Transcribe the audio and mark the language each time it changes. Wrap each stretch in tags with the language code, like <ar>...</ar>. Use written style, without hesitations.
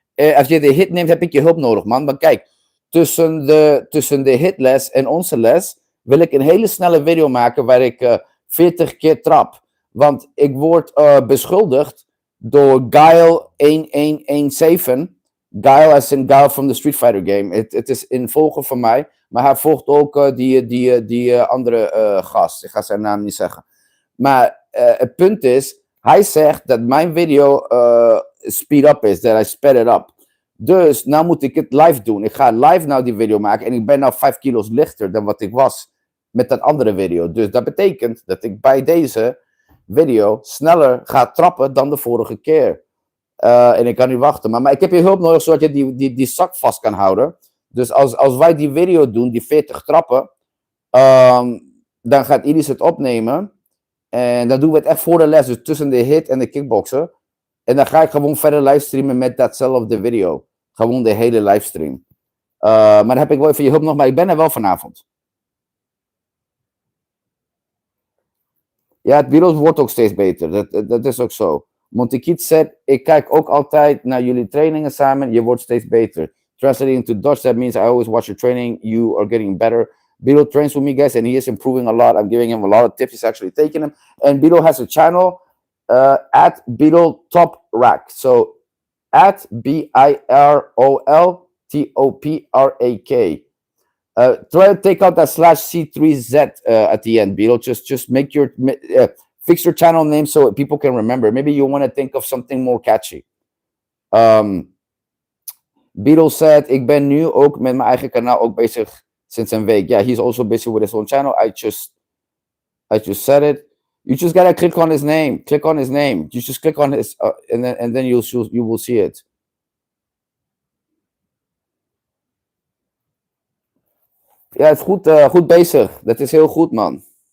<nl>Als je de hit neemt, heb ik je hulp nodig, man. Maar kijk, tussen de hitles en onze les wil ik een hele snelle video maken waar ik 40 keer trap. Want ik word beschuldigd door Guile1117.</nl> <en>Guile as in Guile from the Street Fighter game.</en> <nl>Het is een volger van mij. Maar hij volgt ook die andere gast. Ik ga zijn naam niet zeggen. Maar het punt is, hij zegt dat mijn video speed up is. Dat</nl> <en>I sped it up.</en> <nl>Dus nou moet ik het live doen. Ik ga live nou die video maken. En ik ben nou 5 kilo's lichter dan wat ik was met dat andere video. Dus dat betekent dat ik bij deze video sneller ga trappen dan de vorige keer. En ik kan niet wachten. Maar ik heb je hulp nodig zodat je die zak vast kan houden. Dus als wij die video doen, die 40 trappen, dan gaat Iris het opnemen. En dan doen we het echt voor de les. Dus tussen de hit en de kickboksen. En dan ga ik gewoon verder livestreamen met datzelfde video. Gewoon de hele livestream. Maar dan heb ik wel even je hulp nog. Maar ik ben er wel vanavond. Ja, het bureau wordt ook steeds beter. Dat is ook zo. Montekiet zegt, ik kijk ook altijd naar jullie trainingen samen. Je wordt steeds beter.</nl> <en>Translating to Dutch, that means I always watch your training. You are getting better. Bilo trains with me, guys, and he is improving a lot. I'm giving him a lot of tips. He's actually taking them. And Bilo has a channel at Bilo Top Rack. So at BIROLTOPRAK. Try to take out that /C3Z at the end, Bilo. Just make your fix your channel name so people can remember. Maybe you want to think of something more catchy. Bilo said,</en> <nl>ik ben nu ook met mijn eigen kanaal ook bezig sinds een week.</nl> <en>Yeah, he's also busy with his own channel. I just said it. You just gotta click on his name. Click on his name. You just click on his, and then you will see it.</en> <nl>Ja, het is goed bezig. Dat is heel goed, man.</nl>